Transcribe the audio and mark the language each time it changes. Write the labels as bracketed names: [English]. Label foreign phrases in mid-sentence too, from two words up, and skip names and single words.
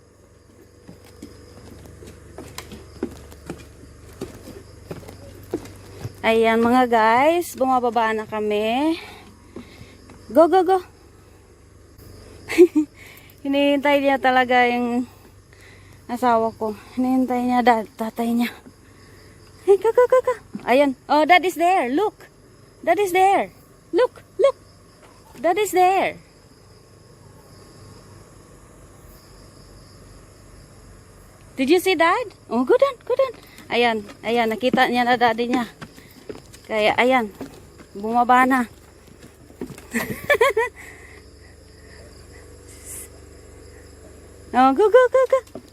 [Filipino] Ayan mga guys, bumababa na kami. [English] Go, go, go. [Filipino] Hinihintay niya talaga yung asawa ko. Hinihintay niya tatay niya. [English] Hey, go, go, go, go. [Filipino] Ayan. [English] Oh, Dad is there. Look. Dad is there. Look, look. Dad is there. Did you see Dad? Oh, go down, go down. [Filipino] Ayan, ayan. Nakita niya na daddy niya. Kaya, ayan. Bumaba na. [English] Oh, go, go, go, go.